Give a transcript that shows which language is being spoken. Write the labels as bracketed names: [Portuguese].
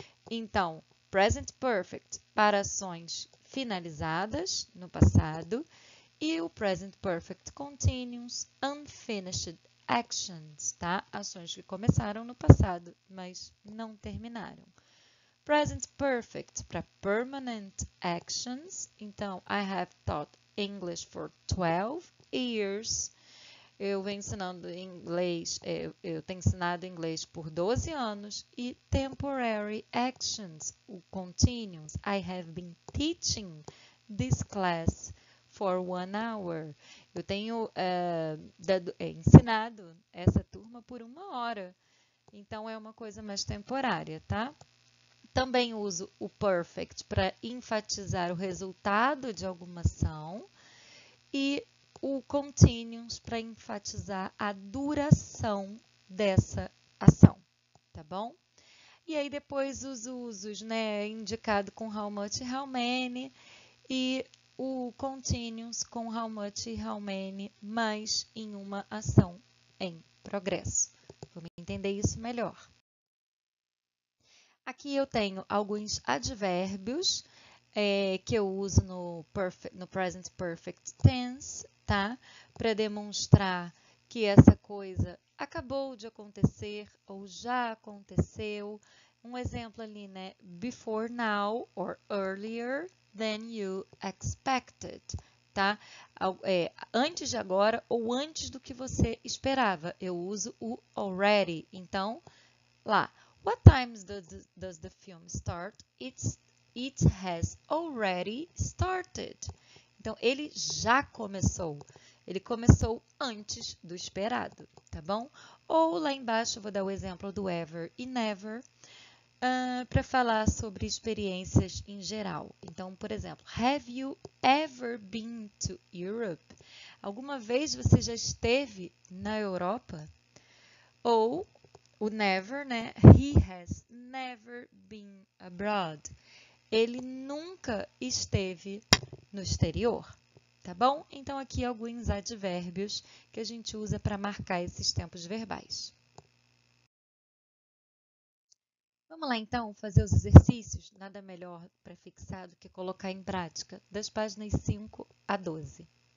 [Portuguese] Então, present perfect para ações finalizadas no passado e o present perfect continuous [English] unfinished actions, [Portuguese] tá? Ações que começaram no passado, mas não terminaram. [English] Present perfect para permanent actions. Então, I have taught English for 12 years. [Portuguese] Eu venho ensinando inglês, eu tenho ensinado inglês por 12 anos. [English] E temporary actions, o continuous. I have been teaching this class for 1 hour. [Portuguese] Eu tenho ensinado essa turma por 1 hora. Então, é uma coisa mais temporária, tá? Também uso o perfect para enfatizar o resultado de alguma ação e o continuous para enfatizar a duração dessa ação, tá bom? E aí depois os usos, né, indicado com how much e how many e o continuous com how much e how many, mas em uma ação em progresso. Vamos entender isso melhor. Aqui eu tenho alguns advérbios que eu uso no present perfect tense, tá? Para demonstrar que essa coisa acabou de acontecer ou já aconteceu. Um exemplo ali, né? [English] Before now or earlier than you expected, tá? [Portuguese] Antes de agora ou antes do que você esperava. Eu uso o already. Então, lá. [English] What times does the film start? It has already started. [Portuguese] Então, ele já começou. Ele começou antes do esperado, tá bom? Ou lá embaixo, eu vou dar o exemplo do ever e never para falar sobre experiências em geral. Então, por exemplo, [English] have you ever been to Europe? [Portuguese] Alguma vez você já esteve na Europa? Ou o never, né? [English] He has never been abroad. [Portuguese] Ele nunca esteve no exterior, tá bom? Então, aqui alguns advérbios que a gente usa para marcar esses tempos verbais. Vamos lá, então, fazer os exercícios? Nada melhor para fixar do que colocar em prática, das páginas 5 a 12.